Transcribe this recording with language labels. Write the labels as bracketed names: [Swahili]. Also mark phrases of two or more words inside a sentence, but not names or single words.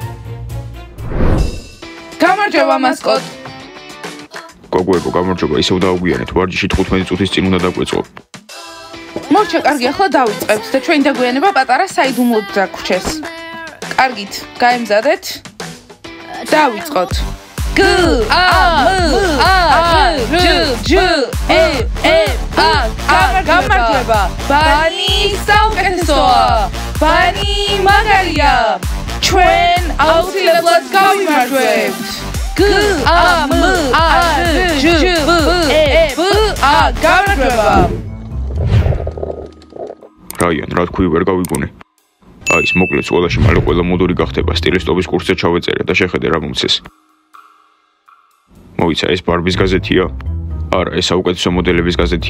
[Georgian] გამარჯობა მასკოტ. გოგოებო, გამარჯობა, ისევ დაუგვიანეთ, ვარჯიში 15 წუთის წინ უნდა დაგვეწყო. მორჩა, კარგი, ახლა დავიწყებთ და ჩვენი დაგვიანება პატარა საიდუმლოდ დაგვრჩეს. კარგით, გაემზადეთ. დავიწყოთ. G A M A R J J E E A გამარჯობა. ბანი საუკეთესოა. ბანი მაგარია. ჩვენ აუცილებლად გავიმარჯვებთ. G A M A R J E E A გამარჯობა. რაიან, რა თქვი, ვერ გავიგონე. აი, ეს მოკლედ სკოლაში მალე ყველა მოდური გახდება, სტილისტობის კურსზე ჩავეწერე და შეხედე რა მომცეს. მოიცა, ეს ბარბის გაზეთია? არა, ეს საუკეთესო მოდელების გაზეთია.